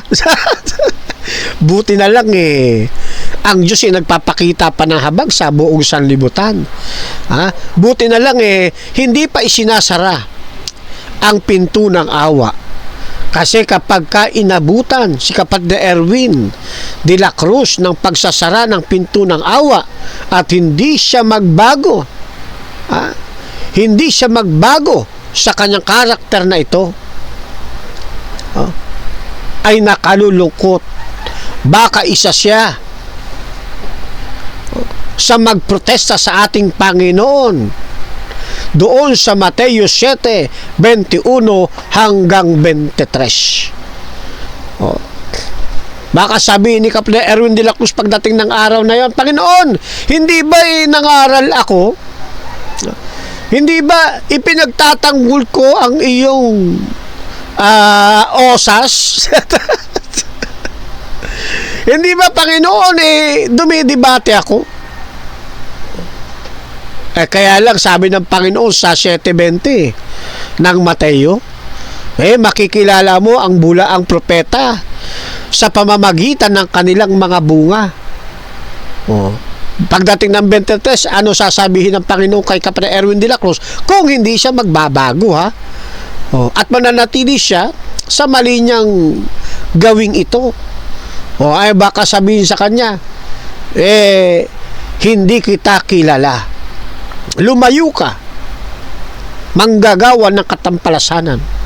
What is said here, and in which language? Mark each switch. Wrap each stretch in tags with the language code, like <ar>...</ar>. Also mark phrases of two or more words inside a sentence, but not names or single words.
<tl>Buti na lang ang Diyos nagpapakita pa ng habag sa buong sanlibutan. Buti na lang hindi pa isinasara ang pinto ng awa. Kasi kapag inabutan si kapatid Erwin de la Cruz ng pagsasara ng pinto ng awa at hindi siya magbago, hindi siya magbago sa kanyang karakter na ito, ay nakalulungkot. Baka isa siya sa magprotesta sa ating Panginoon doon sa Mateo 7:21 hanggang 23. Baka sabihin ni Kapatid Erwin de la Cruz pagdating ng araw na yon, Panginoon, hindi ba nangaral ako? Hindi ba ipinagtatanggol ko ang iyong osas? Hindi ba, Panginoon, dumidebate ako? Kaya lang sabi ng Panginoon sa 7:20 ng Mateo, makikilala mo ang bulaang propeta sa pamamagitan ng kanilang mga bunga. Pagdating ng 23, ano sasabihin ng Panginoon kay Kapatid Erwin de la Cruz kung hindi siya magbabago, ha? At mananatili siya sa mali niyang gawing ito. Ay baka sabihin sa kanya, hindi kita kilala. Lumayo ka. Manggagawa ng katampalasanan.</tl>